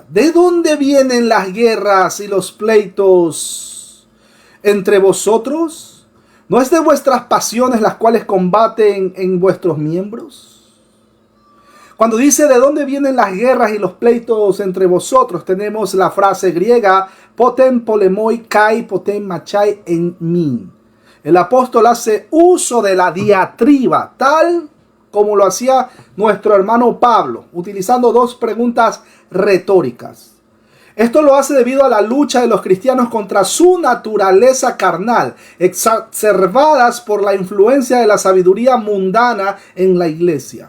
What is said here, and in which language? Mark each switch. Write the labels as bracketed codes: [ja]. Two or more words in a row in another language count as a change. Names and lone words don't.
[es] ¿De dónde vienen las guerras y los pleitos entre vosotros? ¿No es de vuestras pasiones las cuales combaten en vuestros miembros? Cuando dice de dónde vienen las guerras y los pleitos entre vosotros, tenemos la frase griega [el] πόθεν πόλεμοι καὶ πόθεν μάχαι ἐν ὑμῖν. [es] El apóstol hace uso de la diatriba, tal como lo hacía nuestro hermano Pablo, utilizando dos preguntas retóricas. Esto lo hace debido a la lucha de los cristianos contra su naturaleza carnal, exacerbadas por la influencia de la sabiduría mundana en la iglesia.